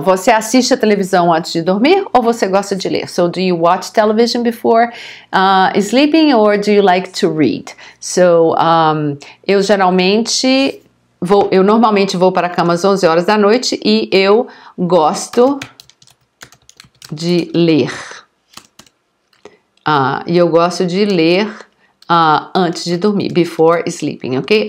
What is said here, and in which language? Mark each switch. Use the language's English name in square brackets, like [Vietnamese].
[Portuguese] Você assiste a televisão antes de dormir ou você gosta de ler? [English] So, do you watch television before sleeping or do you like to read? [Portuguese] So, eu normalmente vou para a cama às 11 horas da noite e eu gosto de ler. E eu gosto de ler antes de dormir, [English] before sleeping, ok?